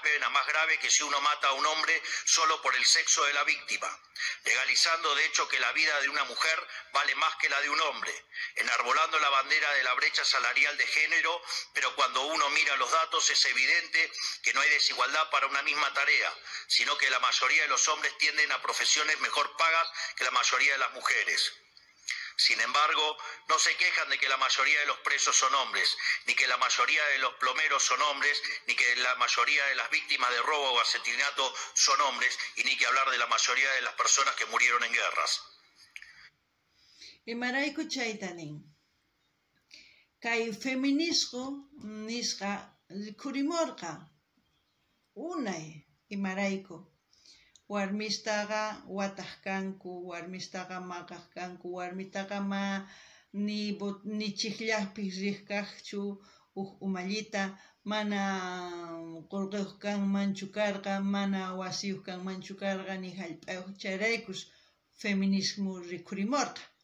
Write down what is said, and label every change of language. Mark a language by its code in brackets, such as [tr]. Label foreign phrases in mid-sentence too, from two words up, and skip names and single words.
[es] pena más grave que si uno mata a un hombre solo por el sexo de la víctima, legalizando de hecho que la vida de una mujer vale más que la de un hombre, enarbolando la bandera de la brecha salarial de género, pero cuando uno mira los datos es evidente que no hay desigualdad para una misma tarea, sino que la mayoría de los hombres tienden a profesiones mejor pagas que la mayoría de las mujeres. Sin embargo, no se quejan de que la mayoría de los presos son hombres, ni que la mayoría de los plomeros son hombres, ni que la mayoría de las víctimas de robo o asesinato son hombres, y ni que hablar de la mayoría de las personas que murieron en guerras. [qu] Imarayku chaytanin. Kay feminismo nisqa kurimorqa unay imarayku. Warmistaqa wataq kanku, warmistaqa maqaq kanku, warmitaqa ni chiqllaqpis riq kaqchu umallita, mana qullqiyuq kanmanchu karqa, mana wasiyuq kanmanchu karqa, ni hallp'ayuq chayraykus feminismo rikhurimorqa.